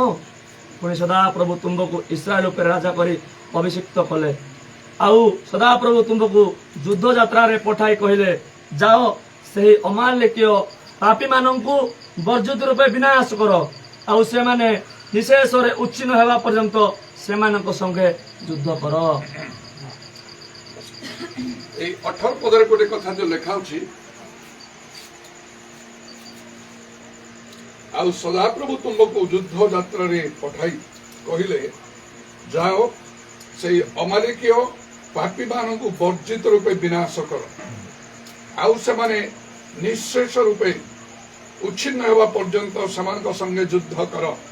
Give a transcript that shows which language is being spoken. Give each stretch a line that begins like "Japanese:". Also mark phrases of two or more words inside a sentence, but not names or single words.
Odia: ପୁଣି ସଦାପ୍ରଭୁ ତୁମକୁ ଇସ୍ରାଏଲ ଉପରେ ରାଜା କରି ଅଭିଷିକ୍ତ କଲେ। ଆଉ ସଦାପ୍ରଭୁ ତୁମକୁ ଯୁଦ୍ଧ ଯାତ୍ରାରେ ପଠାଇ କହିଲେ, ଯାଅ ସେହି ଅମାଲେକୀୟ ପାପୀ ମାନଙ୍କୁ ବର୍ଜିତ ରୂପେ ବିନାଶ କର, ଆଉ ସେମାନେ ନିଶେଷରେ ଉଚ୍ଛିନ୍ନ ହେବା ପର୍ଯ୍ୟନ୍ତ ସେମାନଙ୍କ ସଙ୍ଗେ ଯୁଦ୍ଧ କର। ଏଇ 18 ପଦର ଗୋଟେ କଥା ଯେ ଲେଖା ଅଛି, ଆଉ ସଦାପ୍ରଭୁ ତୁମକୁ ଯୁଦ୍ଧ ଯାତ୍ରାରେ ପଠାଇ କହିଲେ, ଯାଅ ସେଇ ଅମାଲେକୀୟ ପାପୀ ମାନଙ୍କୁ ବର୍ଜିତ ରୂପେ ବିନାଶ କର, ଆଉ ସେମାନେ ନିଃଶେଷ ରୂପେ ଉଚ୍ଛିନ୍ନ ହେବା ପର୍ଯ୍ୟନ୍ତ ସେମାନଙ୍କ ସଙ୍ଗେ ଯୁଦ୍ଧ କର।